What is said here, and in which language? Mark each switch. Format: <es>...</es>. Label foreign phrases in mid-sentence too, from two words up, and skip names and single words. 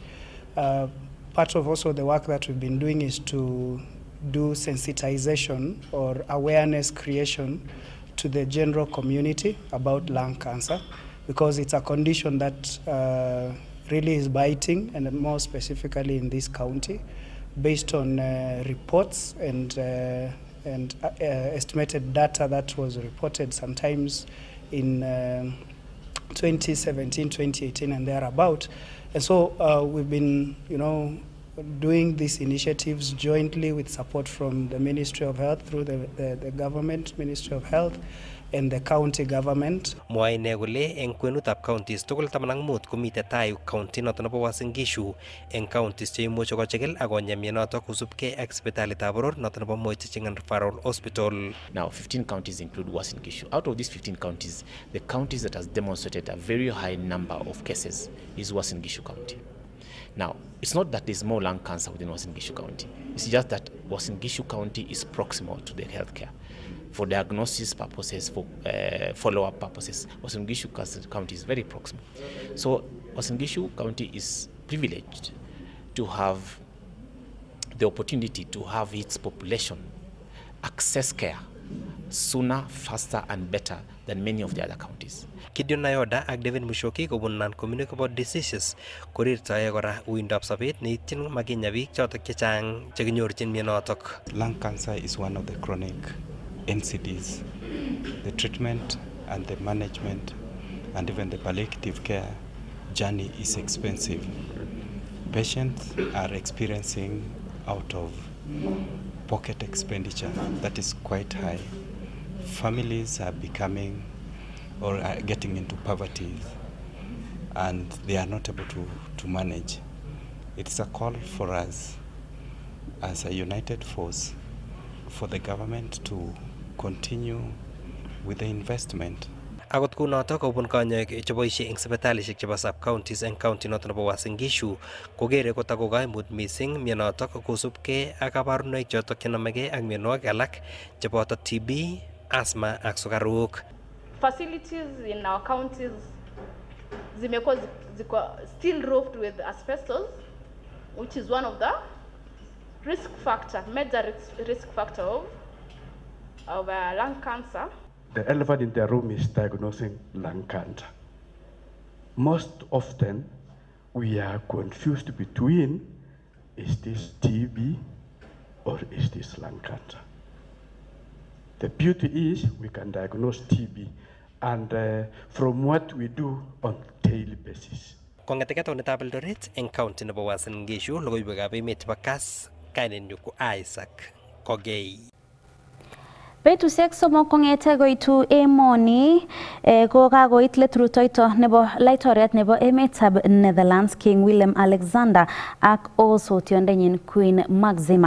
<en>Part of also the work that we've been doing is to do sensitization or awareness creation to the general community about lung cancer, because it's a condition that really is biting, and more specifically in this county, based on reports and estimated data that was reported sometimes in 2017, 2018 and thereabout. And so we've been, doing these initiatives jointly with support from the Ministry of Health through the government, Ministry of Health, and the county government.</en> <kln>Mwae ine kole eng kwenutab counties tugul 15 komite tai county noto nebo Uasin Gishu eng counties cheimuchi kochigil ak konyaa mionotok kosubkei ak sipitalitab boror noto nebo Moi Teaching and Referral Hospital.</kln> <en>Now, 15 counties include Uasin Gishu. Out of these 15 counties, the counties that has demonstrated a very high number of cases is Uasin Gishu County. Now, it's not that there's more lung cancer within Uasin Gishu County. It's just that Uasin Gishu County is proximal to the healthcare. For diagnosis purposes, for follow-up purposes, Uasin Gishu County is very proximal. So Uasin Gishu County is privileged to have the opportunity to have its population access care sooner, faster and better than many of the other counties.</en> <kln>Gideon Nayoda ak David Mushoki kobun</kln> <en>non-communicable diseases</en> <kln>korirtoe kora uindab sobet neityin makinya biik chotok chechang chekinyorchin mionotok.</kln> <en>Lung cancer is one of the chronic NCDs. The treatment and the management and even the palliative care journey is expensive. Patients are experiencing out of pocket expenditure that is quite high. Families are becoming or are getting into poverty and they are not able to manage. It's a call for us as a united force for the government to continue with the investment.</en> <kln>Akot kunotok kobun kanyoik cheboisie eng sipitalishek chebo sub-counties eng county noto nebo Uasin Gishu kokere kotako kaimut mising mionotok kosubkei ak kabarunoik chotok chenomegei ak mionwogik alak cheboto TB, asthma ak sukaruk.</kln> <en>Facilities in our counties zimekuwa still roofed with asbestos, which is one of the major risk factor of lung cancer. The elephant in the room is diagnosing lung cancer. Most often, we are confused between, is this TB or is this lung cancer? The beauty is we can diagnose TB and from what we do on daily basis.</en> <kln>Kong'eteke taonitab Eldoret eng county nebo Uasin Gishu, logoiwekab emet chebo Kass, kainenyu ko Isaac Kogei. Betusiek somok kong'ete koitu emoni ko kakoit let rutoito nebo laitoriat nebo emetab Netherlands King Willem Alexander ak osotiondenyin Queen Maxima.</kln>